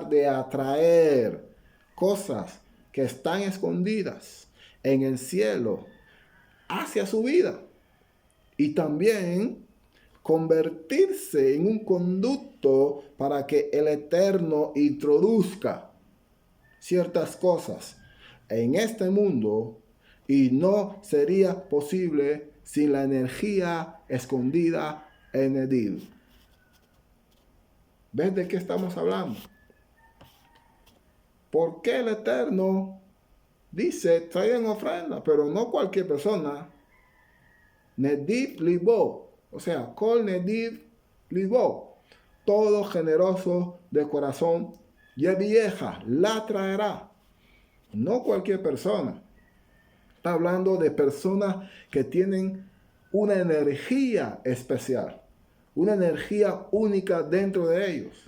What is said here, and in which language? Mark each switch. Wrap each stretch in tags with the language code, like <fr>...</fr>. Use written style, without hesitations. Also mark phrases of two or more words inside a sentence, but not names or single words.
<es>de atraer cosas que están escondidas en el cielo hacia su vida y también convertirse en un conducto para que el Eterno introduzca ciertas cosas en este mundo, y no sería posible sin la energía escondida en Nediv. ¿Ves de qué estamos hablando? ¿Por qué el Eterno dice traigan ofrenda? Pero no cualquier persona.</es> <he>נדיב לבו,</he> <es>o sea,</es> <he>כל נדיב לבו,</he> <es>todo generoso de corazón, y vieja la traerá. No cualquier persona. Está hablando de personas que tienen una energía especial, una energía única dentro de ellos.</es>